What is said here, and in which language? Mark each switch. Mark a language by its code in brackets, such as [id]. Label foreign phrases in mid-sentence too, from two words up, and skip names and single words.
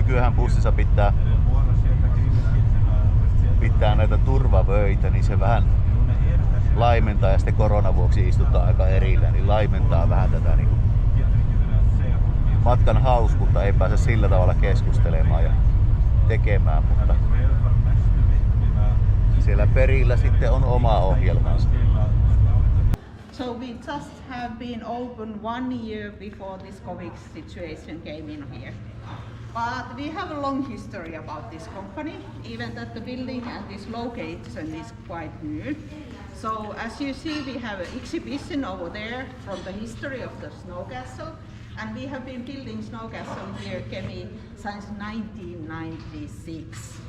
[fi] ajan bussissa pitää näitä turvavöitä, niin se vähän laimentaa, ja sitten koronan vuoksi istutaan aika erillä, niin laimentaa vähän tätä niin matkan hauskuutta, ei pääse sillä tavalla keskustelemaan ja tekemään, mutta siellä perillä sitten on oma ohjelmansa. [en] So we just have been open 1 year before this COVID situation came in here. But we have a long history about this company, even that the building and this location is quite new. So as you see, we have an exhibition over there from the history of the snow castle, and we have been building snow castle here, Kemin, since 1996.